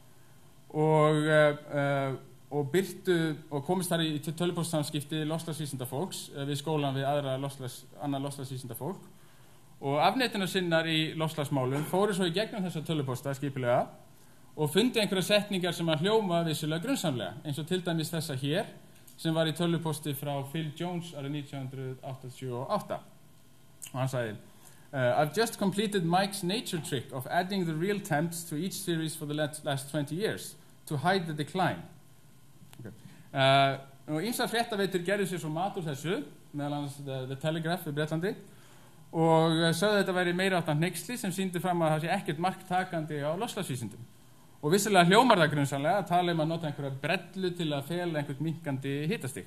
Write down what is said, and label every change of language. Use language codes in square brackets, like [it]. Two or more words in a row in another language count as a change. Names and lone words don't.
[is] og byrtu og komist þar í tölvupóstsamskipti loftslagsvísindafólks við skólan við annað loftslagsvísindafólk og afneitunasinnar í loftslagsmálum fóru svo í gegnum þessa tölvupósta skipulega og fundi einhverja setningar sem að hljóma vissulega grunnsamlega eins og til dæmis þessa hér sem var í tölvupósti frá Phil Jones árið 1988 og hann sagði [en] I've just completed Mike's nature trick of adding the real temps to each series for the last 20 years to hide the decline. [is] Og ýmsar fréttaveitur gerðu sér svo mat úr þessu, meðal annars The Telegraph í Bretlandi og sögðu þetta væri meira áttan hneyksli sem sýndi fram að það sé ekkert marktakandi á loftslagsvísindum. Og vissulega hljómar það grunnsamlega að tala að nota einhverja brellu til að fela einhvern minnkandi hitastig.